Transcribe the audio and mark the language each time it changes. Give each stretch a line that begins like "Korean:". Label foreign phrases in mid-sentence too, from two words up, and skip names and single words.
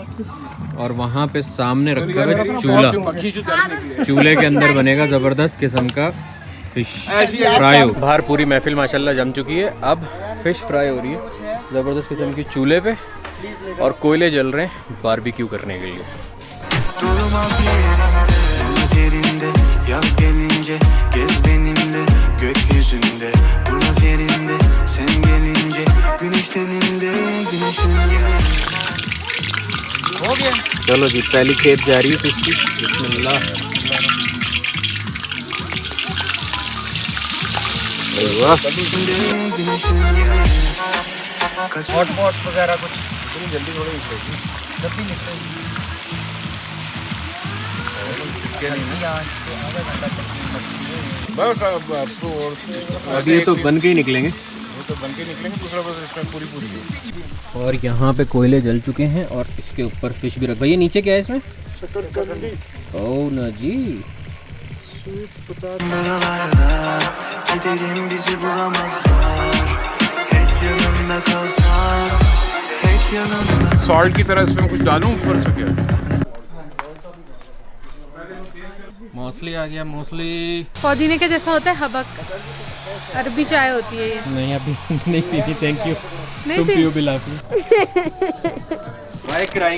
Hindi: और वहाँ पे सामने रखा हुआ है चूल्हा, चूल्हे के अंदर बनेगा ज़बरदस्त किस्म का
English: fish fry.
Hindi: बाहर पूरी महफिल माशाल्लाह जम चुकी है, अब
English: fish fry
Hindi: हो रही है ज़बरदस्त किस्म की चूल्हे पे, और कोयले जल रहे हैं बारबेक्यू करने के लिए।
Turkish: Yerinde yaz gelince gez benimle gökyüzünde durmaz yerinde sen gelince güneş tenimde güneşimde
Hindi: हो गया। चलो जी, पहली खेप जा रही है फिश की। बिस्मिल्लाह।
English: hot pot
Hindi: वगैरह कुछ इतनी जल्दी थोड़ी निकलेगी, जब भी निकलेगी। अभी ये तो बन के ही निकलेंगे, वो तो बन के निकलेंगे, दूसरा बस इसमें पूरी है। और यहाँ पे कोयले जल चुके हैं और इसके ऊपर फिश भी रख। भैया नीचे क्या है इसमें? ओ ना जी।
Turkish: buralarda giderim bizi bulamazlar hep yanımda kalsan hep yanımda
Hindi: सॉल्ट की तरह इसमें कुछ डालूं ऊपर से क्या? मौसली आ गया, मौसली। पुदीने के जैसा होता है हबक, अरबी चाय होती है ये। नहीं अभी नहीं पीनी,
English: thank you.
Hindi: नहीं तुम पी- पियो बिला के।
English: Why crying?